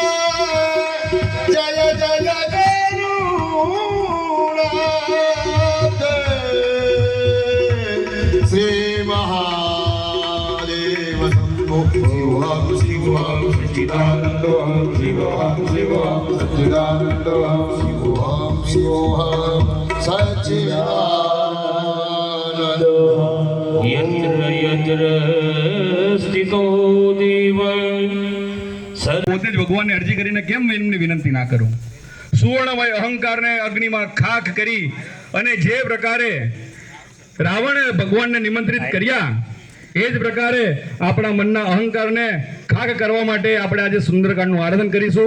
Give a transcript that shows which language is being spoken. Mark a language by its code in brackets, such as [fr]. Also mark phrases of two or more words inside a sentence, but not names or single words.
[sa] जय जय गरुडाते श्री महादेव शंभो शिवं शिवं सच्चिदानन्दं शिवं शिवं सच्चिदानन्दं शिवं शिवं सच्चिदानन्दं यत्र यत्र स्थितो देव [gu] પોતે જ ભગવાનને અરજી કરીને કેમ એમને વિનંતી ના કરું? સુવર્ણમય અહંકારને અગ્નિમાં ખાખ કરી અને જે પ્રકારે રાવણે ભગવાનને નિમંત્રિત કર્યા એ જ પ્રકારે આપણા મનના અહંકારને ખાખ કરવા માટે આપણે આજે સુંદરકાંડનું આરાધન કરીશું.